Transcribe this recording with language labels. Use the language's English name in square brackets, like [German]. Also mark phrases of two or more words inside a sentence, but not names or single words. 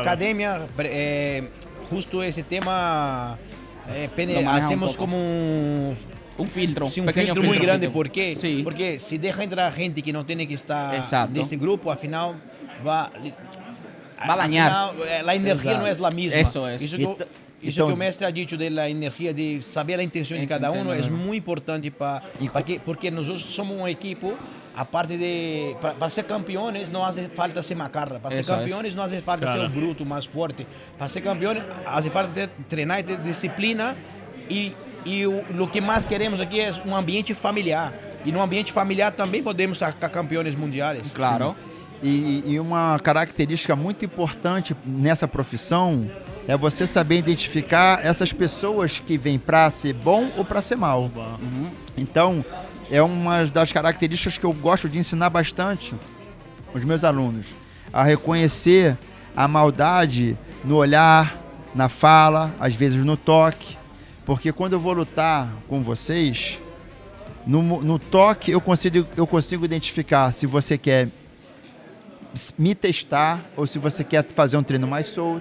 [Spanish] academia, justo ese tema, Lo maneja un hacemos poco. como Un filtro, sí, un pequeño filtro muy grande. filtro. ¿Por qué? Sí. Porque si deja entrar gente que no tiene que estar Exacto. en este grupo, al final va Va a dañar. al final, la energía Exacto. no es la misma. Eso es. [Portuguese] Isso Então- [Spanish] que [Portuguese] o mestre [Spanish] ha dicho de la energía, de saber a intención de cada uno, es muy importante porque nosotros somos un equipo. Aparte de, para ser campeones no hace falta ser macarra, para ser Eso es. campeones no hace falta Claro. ser bruto, más fuerte, para ser campeones hace falta [Portuguese] treinar, ter [Spanish] disciplina y lo que más queremos aquí es un ambiente familiar. Y en un ambiente familiar también podemos sacar campeones mundiales. Claro. [Portuguese] E uma característica muito importante nessa profissão é você saber identificar essas pessoas que vêm para ser bom ou para ser mal. Então, é uma das características que eu gosto de ensinar bastante os meus alunos, a reconhecer a maldade no olhar, na fala, às vezes no toque, porque quando eu vou lutar com vocês, no toque eu consigo identificar se você quer me testar ou se você quer fazer um treino mais solto.